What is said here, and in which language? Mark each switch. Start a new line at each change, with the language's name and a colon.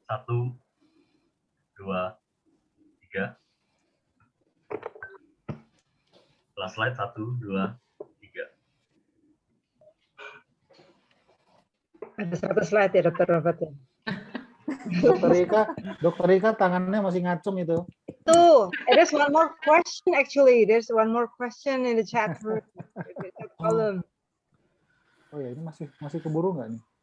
English: 1, 2, 3. Last slide. 1, 2, 3.
Indonesian: Ada 1 slide ya, Dr. Robert. Dokter Rika tangannya masih ngacung itu. Tuh,
English: there's one more question actually. There's one more question in the chat room.
Indonesian: Oh ya, ini masih keburu nggak nih?